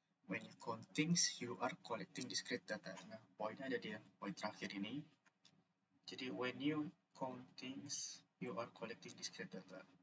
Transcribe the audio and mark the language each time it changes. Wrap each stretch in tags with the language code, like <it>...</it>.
<en>When you count things, you are collecting discrete data.</en> <id>Nah, poinnya ada di poin terakhir ini.</id> <en>Jadi, when you count things, you are collecting discrete data.</en>